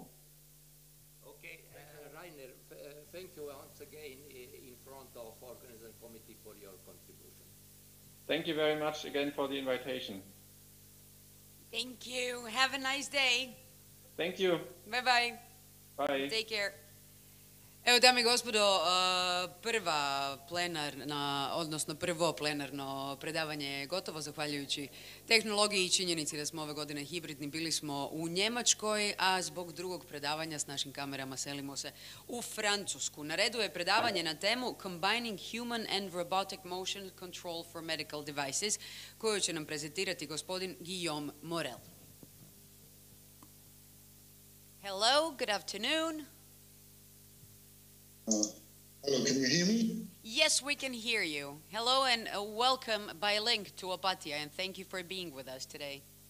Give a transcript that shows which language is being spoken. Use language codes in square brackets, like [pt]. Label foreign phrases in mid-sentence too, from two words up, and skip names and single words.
[en] Okay, Rainer, thank you once again in front of Organizing Committee for your contribution. Thank you very much again for the invitation. Thank you. Have a nice day. Thank you. Bye-bye. Bye. Take care. [hr] Evo, dame i gospodo, prvo plenarno predavanje je gotovo, zahvaljujući tehnologiji i činjenici da smo ove godine hibridni. Bili smo u Njemačkoj, a zbog drugog predavanja s našim kamerama selimo se u Francusku. Na redu je predavanje na temu Combining Human and Robotic Motion Control for Medical Devices, koju će nam prezentirati gospodin Guillaume Morel. [en] Hello, good afternoon. Hello, can you hear me? Yes, we can hear you. Hello and welcome by link to Opatija, and thank you for being with us today.